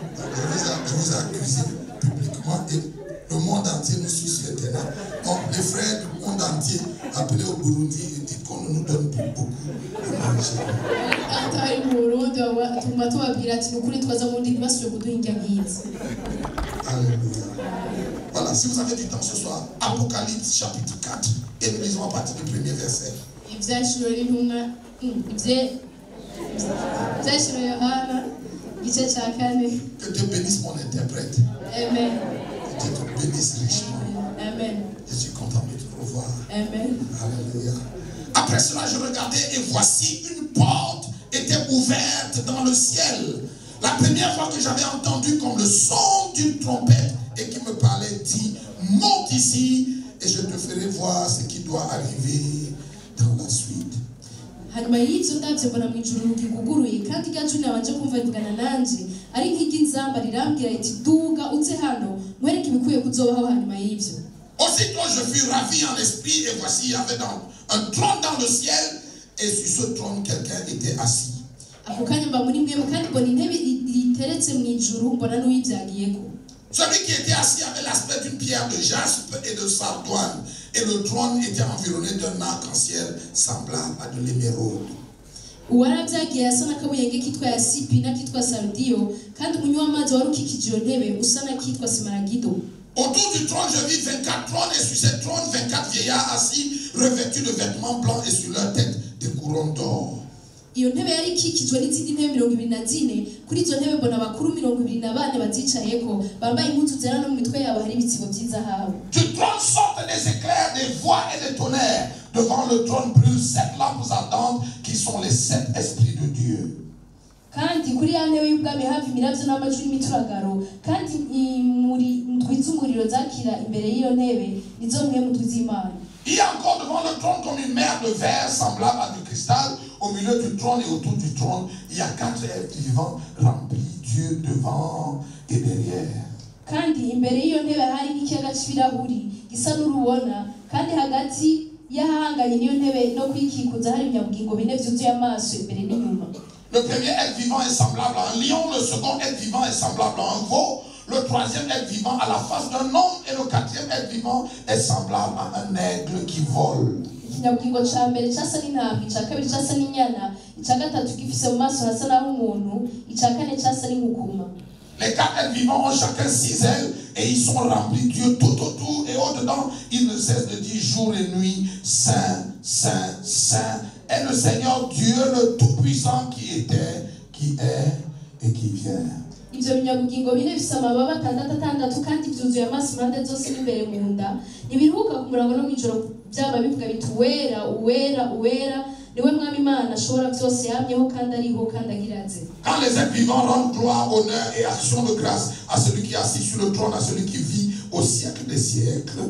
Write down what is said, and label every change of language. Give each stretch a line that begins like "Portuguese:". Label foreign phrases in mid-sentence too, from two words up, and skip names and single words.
French: Je vous ai accusé publiquement et le monde entier nous suit sur Internet. Donc, les frères du monde entier appelés au Burundi et disent qu'on ne nous donne plus beaucoup à manger.
Rundi: Atari mu Burundi tuguma tubabwira ati ni ukuri twaza mu ndi ntibasubire kuduha indya nk'izi.
French: Alléluia. Voilà, si vous avez du temps ce soir, Apocalypse chapitre 4, et nous lisons à partir du premier verset.
Rundi: Ibyashiro n'intumwa ibyashiro Yohana igice cya 4.
French: Que Dieu bénisse mon interprète. Amen. Que Dieu te bénisse richement. Amen. Je suis content de te revoir. Amen. Alléluia. Après cela, je regardais et voici une porte était ouverte dans le ciel. La première fois que j'avais entendu comme le son d'une trompette et qui me parlait dit, monte ici et je te ferai voir ce qui doit arriver dans la suite.
Rundi: hanyuma y'ibyo ndabyo mbona mu ijuru riguguruye kandi gaju nabanje kumva rivugana nanje ari nk'iry'inzamba rirambwira iti duga uze hano mwereke ibikwiye kuzobaho hanyuma y'ibyo.
French: Aussitôt je fus ravi en esprit et voici il y avait un trône dans le ciel et sur ce trône quelqu'un était assis.
Rundi: Ako kanya mba muri mwemu kandi mbona intebe iteretse mu ijuru mbona n'uwibyagiyeko.
French: Celui qui était assis avait l'aspect d'une pierre de jaspe et de sardoine, et le trône était environné d'un arc-en-ciel semblable à de l'émeraude.
Rundi: Uwarabyagiye asa n'akabuyenge kitwa yasipi n'akitwa sardiyo kandi umunywa w'amazi wari ukikije iyo ntebe usa n'akitwa simaragido.
French: Autour du trône, je vis 24 trônes, et sur ces trônes, 24 vieillards assis, revêtus de vêtements blancs, et sur leur tête des couronnes d'or.
Rundi: Iyo ntebe yari ikikijwe n'izindi ntebe 24. Kuri izo ntebe mbona abakuru 24 bazicayeko bambaye impuzu zera no mu mitwe yabo hari ibitsibo by'izahabu.
French: Du trône sortent des éclairs, des voix et des tonnerres. Devant le trône brûlent 7 lampes ardentes qui sont les 7 esprits de Dieu.
Rundi: Kandi kuri ya ntebe y'ubwami hafi imiravyo n'amajwi n'imitwagaro kandi muri twizumuriro zakira imbere y'iyo ntebe nizo mwe mu tuzimana.
French: Il y a encore devant le trône comme une mer de verre semblable à du cristal. Au milieu du trône et autour du trône, il y a 4 êtres vivants remplis Dieu devant et derrière.
Rundi: Kandi imbere y'iyo ntebe hari n'ikiyaga c'ibirahuri gisa n'urubona kandi hagati y'ahanganye n'iyo ntebe no kwikikuza hari ibinyabugingo bine vyuzuye amaso imbere n'inyuma.
French: Le premier être vivant est semblable à un lion, le second être vivant est semblable à un veau, le troisième être vivant à la face d'un homme et le quatrième être vivant est semblable à un aigle qui vole.
Rundi: Ikinyabugingo ca mbere casa n'intambwe, ica kabiri casa n'inyana, ica gatatu gifise mu maso hasa naho umuntu, ica kane casa n'inkukuma.
French: Les 4 êtres vivants ont chacun 6 ailes et ils sont remplis Dieu tout autour et au-dedans, ils ne cessent de dire jour et nuit, Saint, Saint, Saint est le Seigneur Dieu le Tout-Puissant qui était, qui est et qui vient.
Rundi: Ivyo binyabugingo bine bifise amababa 6 kandi vyuzuye amaso impande zose n'imbere mu nda, ntibiruhuka ku murango no mw'ijoro byaba bivuga biti uwera uwera uwera niwe mwami Imana ashobora byose yamyeho kandi ariho kandi agiraze.
French: Quand les êtres vivants rendent gloire, honneur et action de grâce à celui qui est assis sur le trône, à celui qui vit au siècle des siècles.